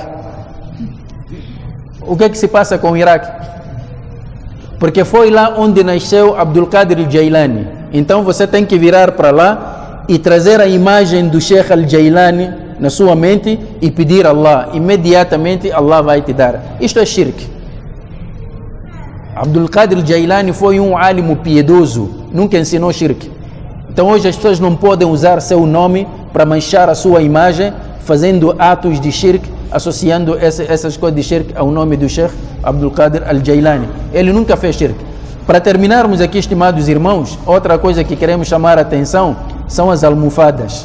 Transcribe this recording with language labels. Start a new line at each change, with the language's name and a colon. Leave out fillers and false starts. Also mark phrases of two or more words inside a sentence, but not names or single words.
Portuguese: O que é que se passa com o Iraque? Porque foi lá onde nasceu Abdul Qadir al-Jailani. Então você tem que virar para lá e trazer a imagem do Sheikh al-Jailani na sua mente e pedir a Allah. Imediatamente Allah vai te dar. Isto é shirk. Abdul Qadir al-Jailani foi um álimo piedoso, nunca ensinou shirk. Então hoje as pessoas não podem usar seu nome para manchar a sua imagem, fazendo atos de shirk, associando essas coisas de shirk ao nome do Sheikh Abdul Qadir al-Jailani. Ele nunca fez shirk. Para terminarmos aqui, estimados irmãos, outra coisa que queremos chamar a atenção são as almofadas.